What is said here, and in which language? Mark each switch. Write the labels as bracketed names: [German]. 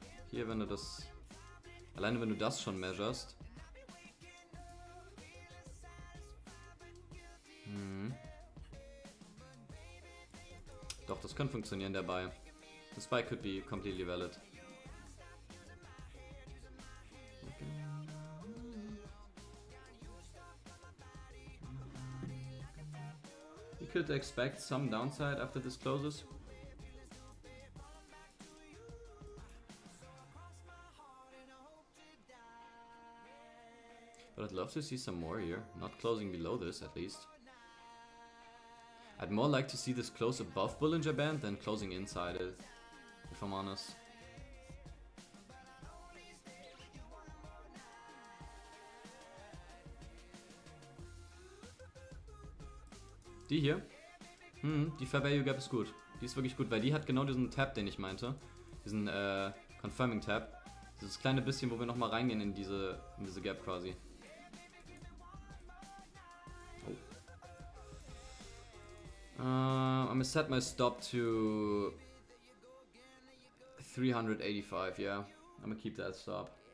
[German] Hier, wenn du das... Alleine wenn du das schon measurest. Doch, das könnte funktionieren, der Buy. [English] This buy could be completely valid. You could expect some downside after this closes. But I'd love to see some more here, not closing below this at least. I'd more like to see this close above Bollinger Band than closing inside it, if I'm honest. [German] Die hier? Die Fair Value Gap ist gut. Die ist wirklich gut, weil die hat genau diesen Tab, den ich meinte. Diesen Confirming Tab. Dieses kleine bisschen, wo wir nochmal reingehen in diese Gap quasi. [English] I'm gonna set my stop to 385, yeah. I'm gonna keep that stop.